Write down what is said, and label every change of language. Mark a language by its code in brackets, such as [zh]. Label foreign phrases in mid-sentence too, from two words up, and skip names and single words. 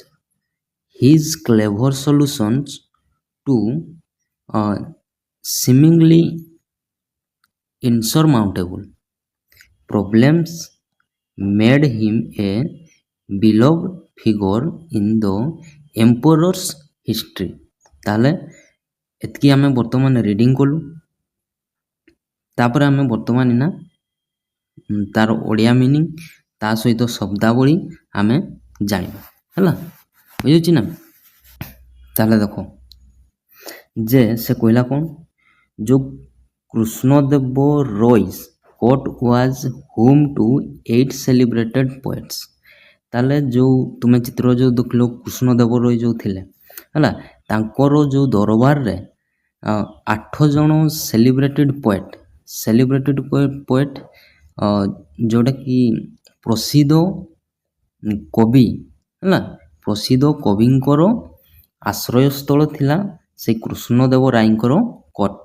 [en] His clever solutions to seemingly insurmountable problems made him a beloved figure in the emperor's history. [or] ତାହେଲେ ଏତିକି ଆମେ ବର୍ତ୍ତମାନ ରିଡ଼ିଂ କଲୁ। ତାପରେ ଆମେ ବର୍ତ୍ତମାନ ନା ତାର ଓଡ଼ିଆ ମିନିଂ ତା ସହିତ ଶବ୍ଦାବଳୀ ଆମେ ଜାଣିବା ହେଲା। ବୁଝୁଛି ନା? ତାହେଲେ ଦେଖ ଯେ ସେ କହିଲା କ'ଣ, ଯେଉଁ କୃଷ୍ଣଦେବରାୟ's [en] court was home to 8 celebrated poets। [or] ତାହେଲେ ଯେଉଁ ତୁମେ ଚିତ୍ର ଯେଉଁ ଦେଖିଲ କୃଷ୍ଣଦେବରାୟ ଯେଉଁ ଥିଲେ ହେଲା, ତାଙ୍କର ଯେଉଁ ଦରବାରରେ 8 ଜଣ [en] celebrated poet [or] ଯେଉଁଟାକି ପ୍ରସିଦ୍ଧ କବି ହେଲା, ପ୍ରସିଦ୍ଧ କବିଙ୍କର ଆଶ୍ରୟସ୍ଥଳ ଥିଲା ସେଇ କୃଷ୍ଣଦେବରାୟଙ୍କର କୋର୍ଟ।